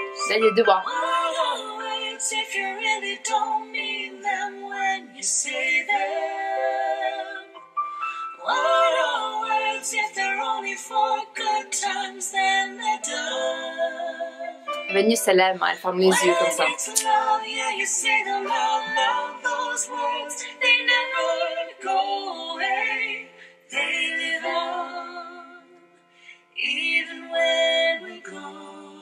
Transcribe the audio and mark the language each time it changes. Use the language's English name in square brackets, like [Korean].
[French] Là, il y a deux bras. [English] What are words if you really don't mean them when you say them? What are words if they're only for good times, then they're done? [French] Vénus, elle aime, elle ferme les yeux comme ça. [English] When it's love, yeah, you say them out loud. Those words, they never go away. They live on, even when we're gone.